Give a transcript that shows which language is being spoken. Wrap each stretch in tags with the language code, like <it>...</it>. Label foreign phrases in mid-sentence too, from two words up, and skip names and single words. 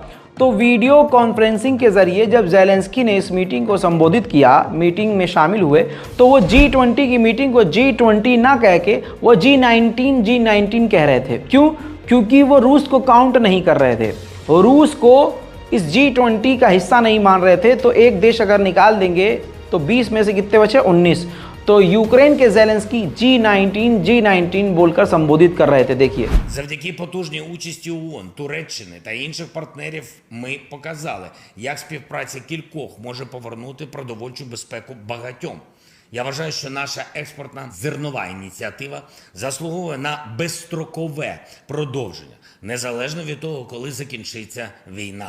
<hi>तो वीडियो कॉन्फ्रेंसिंग के ज़रिए जब ज़ेलेंस्की ने इस मीटिंग को संबोधित किया, मीटिंग में शामिल हुए, तो वो G20 की मीटिंग को G20 ना कह के वो G19 कह रहे थे। क्यों? क्योंकि वो रूस को काउंट नहीं कर रहे थे, रूस को इस G20 का हिस्सा नहीं मान रहे थे। तो एक देश अगर निकाल देंगे तो 20 में से कितने बचे? 19। तो यूक्रेन के ज़ेलेंस्की G19 बोलकर संबोधित कर रहे थे। देखिए,</hi> <uk>завдяки потужній участі ООН, Туреччини та інших партнерів ми показали, як співпраця кількох може повернути продовольчу безпеку багатьом. Я вважаю, що наша експортна зернова ініціатива заслуговує на безстрокове продовження, незалежно від того, коли закінчиться війна.</uk>